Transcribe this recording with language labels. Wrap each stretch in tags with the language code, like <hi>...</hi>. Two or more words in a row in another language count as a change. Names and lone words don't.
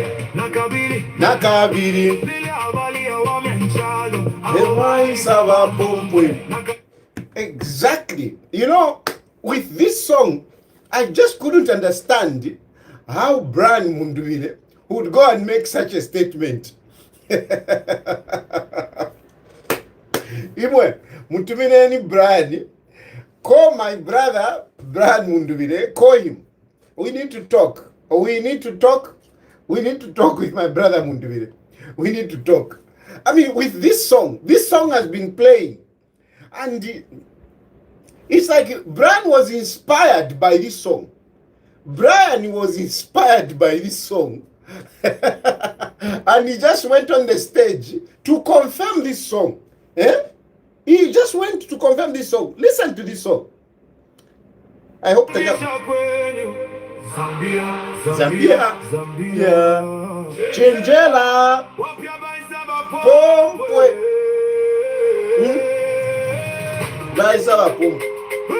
<bem>Nakabili. Lili abali awami ichalo. Baisa bapombe.</bem> <en>Exactly. You know, with this song, I just couldn't understand how Brian Mundubile would go and make such a statement.</en> <bem>Imwe, mutumine ni Brian.</bem> <en>Call my brother, Brian Mundubile. Call him. We need to talk. We need to talk. We need to talk with my brother Mundubile. We need to talk. I mean, with this song has been playing. And it's like Brian was inspired by this song. Brian was inspired by this song. And he just went on the stage to confirm this song. He just went to confirm this song. Listen to this song. I hope the Zambia.</en> <bem>Chinjela. Pompwe. Baisa bapombe.</bem>